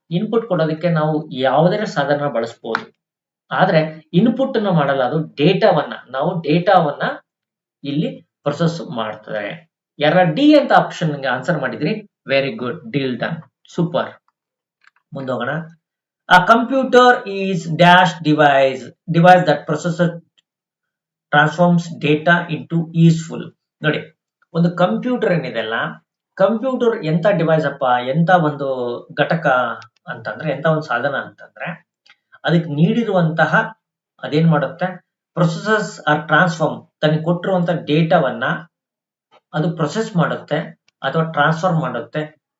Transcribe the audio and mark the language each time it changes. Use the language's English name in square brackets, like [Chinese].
[Kannada] Input ಕೊಡೋದಕ್ಕೆ ನಾವು ಯಾವುದೇ ಸಾಧನ ಬಳಸಬಹುದು. ಆದ್ರೆ ಇನ್ಪುಟ್ ಅನ್ನು ಮಾಡಲ್ಲ, ಅದು ಡೇಟಾವನ್ನ ಇಲ್ಲಿ ಪ್ರೊಸೆಸ್ ಮಾಡ್ತಾರೆ. ಯಾರ ಡಿ ಅಂತ ಆಪ್ಷನ್ ಆನ್ಸರ್ ಮಾಡಿದ್ರಿ, [English] Very good, deal done, super. [Kannada] ಮುಂದೋಗೋಣ. [English] A computer is dash device that processes transforms data into useful. [Kannada] ನೋಡಿ, ಒಂದು ಕಂಪ್ಯೂಟರ್ ಏನಿದೆಲ್ಲ, ಕಂಪ್ಯೂಟರ್ ಎಂತ ಡಿವೈಸ್ ಅಪ್ಪ, ಎಂತ ಒಂದು ಘಟಕ ಅಂತಂದ್ರೆ, ಎಂತ ಒಂದು ಸಾಧನ ಅಂತಂದ್ರೆ, ಅದಕ್ಕೆ ನೀಡಿರುವಂತಹ ಅದೇನ್ ಮಾಡುತ್ತೆ, [English] processes are transform, [Kannada] ತನಗೆ ಕೊಟ್ಟಿರುವಂತಹ ಡೇಟಾವನ್ನ ಅದು ಪ್ರೊಸೆಸ್ ಮಾಡುತ್ತೆ ಅಥವಾ ಟ್ರಾನ್ಸ್ಫರ್ ಮಾಡುತ್ತೆ.